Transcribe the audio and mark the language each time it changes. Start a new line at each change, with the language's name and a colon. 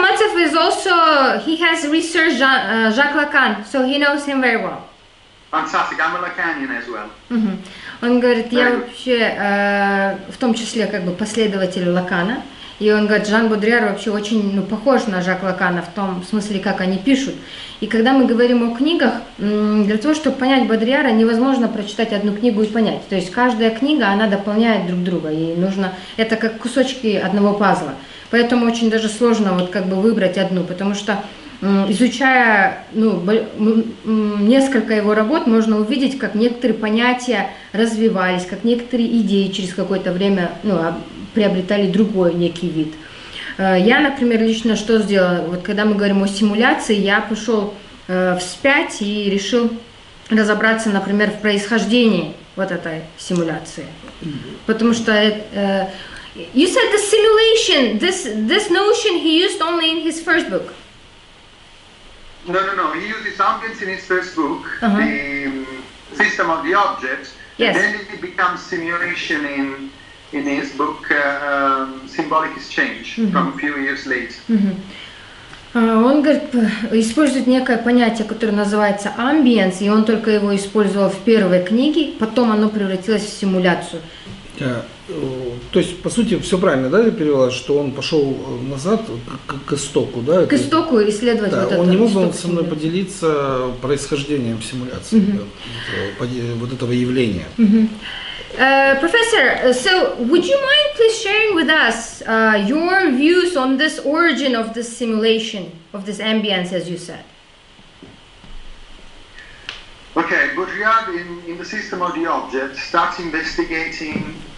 English: Maltsev is also, he has researched Jacques Lacan, so he knows him very well. Fantastic, I'm a Lacanian as well.
Russian: Он говорит, я вообще в том числе как бы последователь Лакана, и он говорит, Жан Бодрийяр вообще очень похож на Жак Лакана в том смысле, как они пишут. И когда мы говорим о книгах, для того, чтобы понять Бодрийяра, невозможно прочитать одну книгу и понять. То есть каждая книга, она дополняет друг друга, и нужно, это как кусочки одного пазла. Поэтому очень даже сложно вот как бы выбрать одну, потому что изучая несколько его работ, можно увидеть, как некоторые понятия развивались, как некоторые идеи через какое-то время приобретали другой некий вид. Я, например, лично что сделала? Вот когда мы говорим о симуляции, я пошел вспять и решил разобраться, например, в происхождении вот этой симуляции. Потому что
English: you said the simulation, this notion he used only in his first book. No. He uses ambience in his first book, the system of the object, and then it becomes simulation in his book, Symbolic Exchange, from a few years later.
Russian: Он, говорит, использует некое понятие, которое называется ambience, и он только его использовал в первой книге, потом оно превратилось в симуляцию. То есть, по сути, все правильно, да, я перевела, что он пошел назад к истоку, да? К истоку исследовать вот это. Он не мог бы со мной поделиться происхождением симуляции, вот этого явления.
English: Professor, so would you mind please sharing with us your views on this origin of this simulation, of this ambience, as you said? Okay, Baudrillard in the system of the object starts investigating.